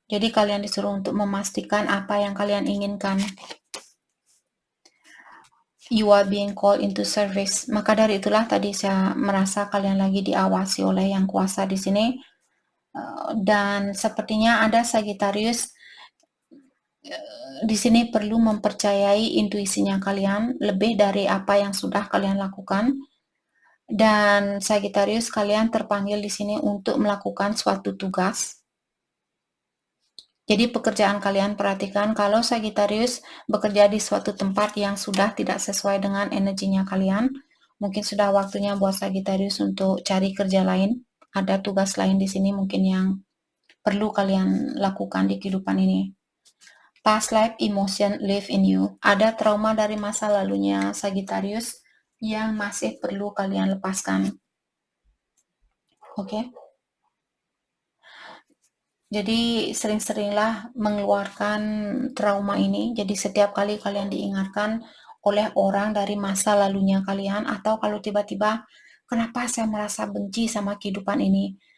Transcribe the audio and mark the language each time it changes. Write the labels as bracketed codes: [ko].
[id] Jadi kalian disuruh untuk memastikan apa yang kalian inginkan. [en] You are being called into service. [id] Maka dari itulah tadi saya merasa kalian lagi diawasi oleh yang kuasa di sini. Dan sepertinya ada Sagittarius di sini perlu mempercayai intuisinya kalian lebih dari apa yang sudah kalian lakukan. Dan Sagittarius kalian terpanggil di sini untuk melakukan suatu tugas. Jadi pekerjaan kalian, perhatikan kalau Sagittarius bekerja di suatu tempat yang sudah tidak sesuai dengan energinya kalian, mungkin sudah waktunya buat Sagittarius untuk cari kerja lain. Ada tugas lain di sini mungkin yang perlu kalian lakukan di kehidupan ini. [en] Past life emotion live in you. [id] Ada trauma dari masa lalunya Sagittarius yang masih perlu kalian lepaskan. Oke. Jadi sering-seringlah mengeluarkan trauma ini. Jadi setiap kali kalian diingatkan oleh orang dari masa lalunya kalian, atau kalau tiba-tiba kenapa saya merasa benci sama kehidupan ini?